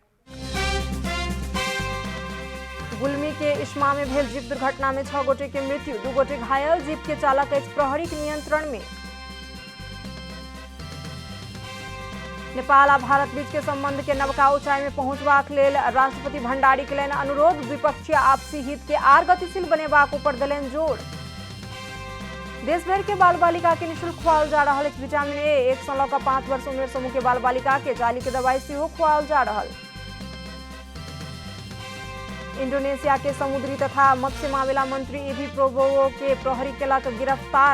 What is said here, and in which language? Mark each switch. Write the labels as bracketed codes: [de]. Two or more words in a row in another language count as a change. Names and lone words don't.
[mai] गुल्मी के इस्मा में भेल जीप दुर्घटना में 6 गोटे के मृत्यु, 2 गोटे घायल। जीप के चालक अछि प्रहरी के नियंत्रण में। नेपाल आ भारत बीच के संबंध के नवका ऊंचाई में पहुंचबाक लेल राष्ट्रपति भण्डारी केलनि अनुरोध। द्विपक्षीय आपसी हित के आर गतिशील बनेबाक ऊपर देलनि जोर। देश भर के बाल बालिका के निःशुल्क खुआओल जा रहल अछि विटामिन ए। 1 सँ लऽ कऽ 5 वर्ष उमेर समूह के बाल बालिका के जाली के दवाई सेहो खुआओल जा रहल। इंडोनेशिया के समुद्री तथा मत्स्य मामला मंत्री ईधी प्रोबोवो के प्रहरी केलक गिरफ्तार।